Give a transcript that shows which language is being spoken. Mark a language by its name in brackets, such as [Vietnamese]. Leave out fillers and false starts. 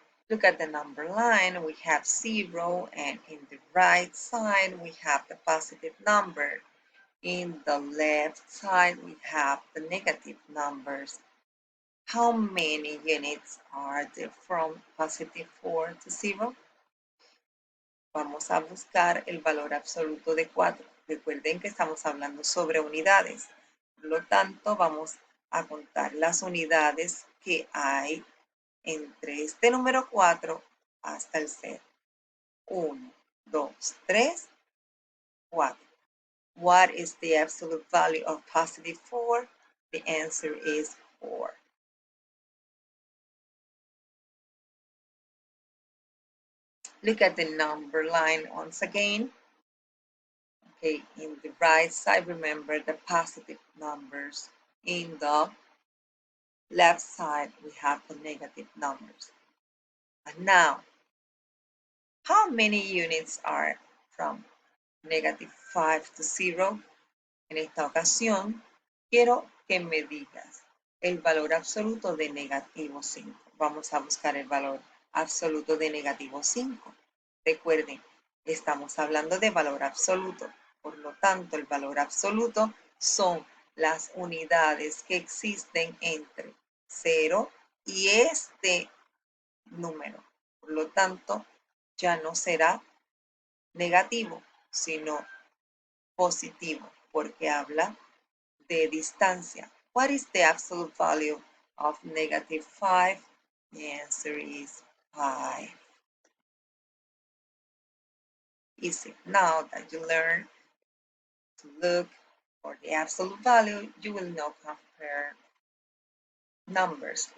[English] Look at the number line. We have 0, and in the right side, we have the positive number. In the left side, we have the negative numbers. How many units are there from positive 4 to 0? [Spanish] Vamos a buscar el valor absoluto de 4. Recuerden que estamos hablando sobre unidades. Por lo tanto, vamos a contar las unidades que hay entre este número 4 hasta el 0. 1, 2, 3, 4. [English] What is the absolute value of positive 4? The answer is 4. Look at the number line once again. Okay, in the right side, remember the positive numbers. In the left side, we have the negative numbers. And now, how many units are from negative 5 to 0? [Spanish] En esta ocasión, quiero que me digas el valor absoluto de negativo 5. Vamos a buscar el valor absoluto de negativo 5. Recuerden, estamos hablando de valor absoluto. Por lo tanto, el valor absoluto son las unidades que existen entre 0 y este número. Por lo tanto, ya no será negativo, sino positivo, porque habla de distancia. [English] What is the absolute value of negative 5? The answer is 5. Easy. Now that you learn to look for the absolute value, you will now compare numbers.